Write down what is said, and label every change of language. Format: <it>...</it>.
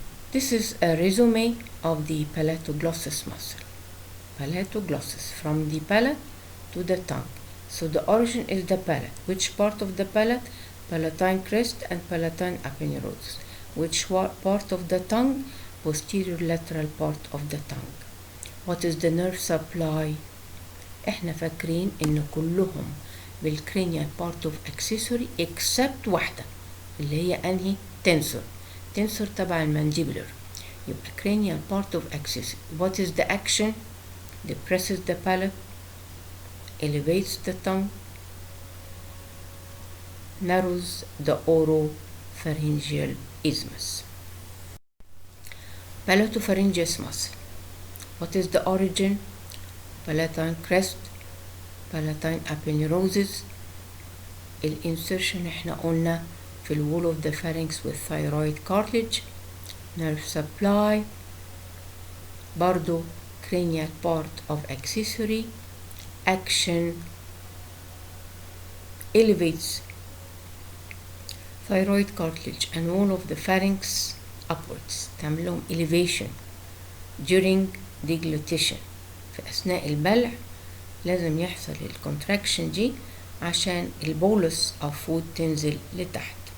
<en>This is a resume of the palatoglossus muscle. Palatoglossus, from the palate to the tongue. So the origin is the palate. Which part of the palate? Palatine crest and palatine aponeurosis. Which part of the tongue? Posterior lateral part of the tongue. What is the nerve supply?</en> <ar>احنا فاكرين ان كلهم بالكرينيال</ar> <en>part of accessory except</en> <ar>واحدة اللي هي انهي؟ tensor.</ar> <en>tensor</en> <ar>تبع المانdibular. يبقى</ar> <en>cranial part of accessory. What is the action? Depresses the palate, elevates the tongue, narrows the oropharyngeal isthmus. Palatopharyngeus muscle. What is the origin? Palatine crest, palatine aponeurosis.</en> <ar>الانسرشن احنا قلنا في</ar> <en>الwall of the pharynx with thyroid cartilage. Nerve supply</en> <ar>برضو</ar> <en>cranial part of accessory. Action elevates thyroid cartilage and wall of the pharynx upwards.</en> <ar>تعمل لهم</ar> <en>elevation during deglutition.</en> <ar>في أثناء البلع لازم يحصل الكونتراكشن دي عشان البولس</ar> <en>of food</en> <ar>تنزل لتحت.</ar>